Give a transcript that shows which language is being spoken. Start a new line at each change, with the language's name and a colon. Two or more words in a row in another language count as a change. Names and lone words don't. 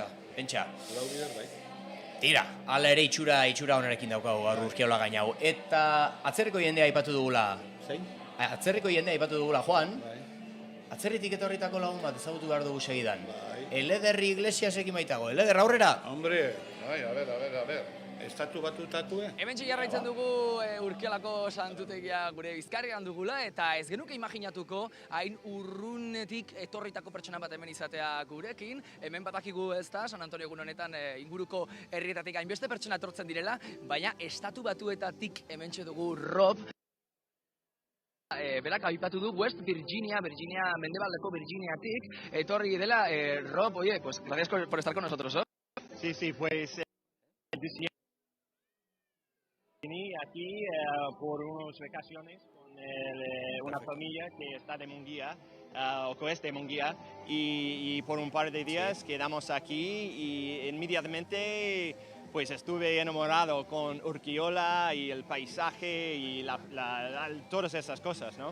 Basque: Lau bider bai. Tira, ala ere itxura honerekin daukagu gaur Urkiola gainau. Eta atzerriko jendea aipatu dugula. Zein? Atzerriko jendea aipatu dugula, Juan. Atzerritik etorritako lagun bat ezagutu behar dugu segidan. Elederri Iglesiasekin baitago. Eleder, aurrera!
Spanish: Hombre, a ver.
Basque: Estatu batutatue? Hementxe jarraitzen dugu Urkiolako santutegia gure Bizkaian dugula, eta ez genuke imaginatuko hain urrunetik etorritako pertsona bat hemen izatea gurekin. Hemen batakigu ez da, San Antonio egun honetan inguruko herrietatik hainbeste pertsona etortzen direla, baina estatu batuetatik hementxe dugu Rob. Berak aipatu du West Virginia mendebaldeko Virginiatik, etorri dela.
Spanish: Rob, oye, pues gracias por estar con nosotros, ¿no? Sí, pues vine aquí por unas vacaciones con una familia que está de Munguía, o que es de Munguía, y por un par de días quedamos aquí y inmediatamente pues estuve enamorado con Urkiola y el paisaje y todas esas cosas, ¿no?